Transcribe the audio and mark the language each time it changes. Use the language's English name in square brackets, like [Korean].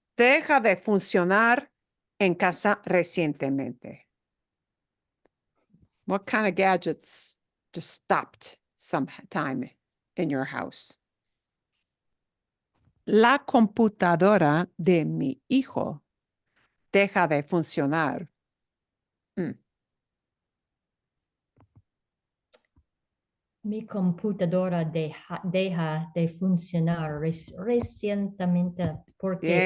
[Spanish] deja de funcionar en casa recientemente. [English] What kind of gadgets just stopped sometime in your house? [Spanish] La computadora de mi hijo deja de funcionar. Mi computadora deja de funcionar recientemente porque el